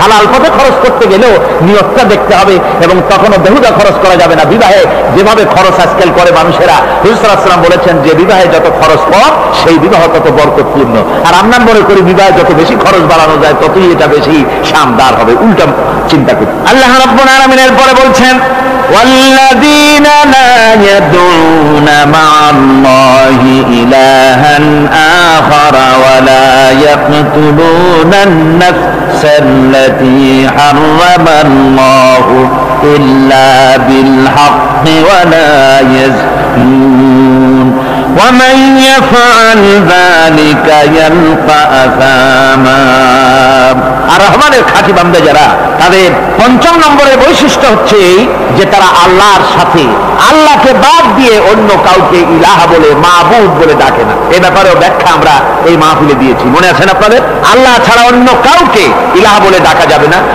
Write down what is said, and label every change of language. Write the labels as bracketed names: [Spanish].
[Bangla] হালাল পথে খরচ করতে গেলেও নিয়তটা দেখতে হবে, এবং তখনও বেহুদা খরচ করা যাবে না। বিবাহে যেভাবে খরচ আজকাল করে মানুষেরা, হুজুর সাল্লাল্লাহু আলাইহি ওয়াসাল্লাম বলেছেন যে বিবাহে যত খরচ কম সেই বিবাহ তত বরকতপূর্ণ। আর আমরা মনে করি বিবাহে যত বেশি খরচ বাড়ানো যায় ততই এটা বেশি শানদার হবে। উল্টা চিন্তা করি। আল্লাহ রাব্বুল আলামিন এরপরে বলছেন, [Arabic] والذين لا يدعون مع الله إلها آخر ولا يقتلون النفس التي حرم الله إلا بالحق ولا يزنون ومن يفعل ذلك يلقى أثاما। [Bangla] আর রহমানের খাঁটি বান্দা যারা, তাদের 5 নম্বরের বৈশিষ্ট্য হচ্ছে যে তারা আল্লাহর সাথে, আল্লাহকে বাদ দিয়ে অন্য কাউকে ইলাহা বলে, মাবুদ বলে ডাকে না। এই ব্যাপারেও ব্যাখ্যা আমরা এই মাহফিলে দিয়েছি, মনে আছেন আপনাদের? আল্লাহ ছাড়া অন্য কাউকে ইলাহা বলে ডাকা যাবে না।